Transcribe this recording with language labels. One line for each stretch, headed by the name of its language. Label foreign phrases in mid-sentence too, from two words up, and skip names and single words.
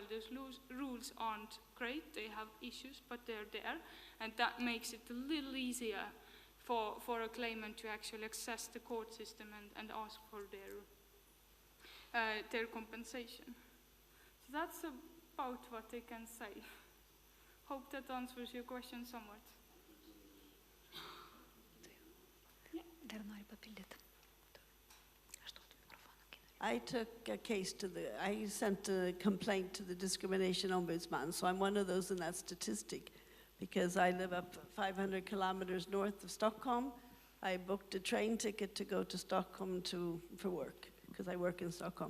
English: Those rules aren't great, they have issues, but they're there, and that makes it a little easier for a claimant to actually access the court system and ask for their compensation. So that's about what I can say. Hope that answers your question somewhat.
Lithuanian: Dar noriu papildyti.
English: I took a case I sent a complaint to the discrimination ombudsman, so I'm one of those in that statistic because I live up 500 kilometers north of Stockholm. I booked a train ticket to go to Stockholm for work because I work in Stockholm.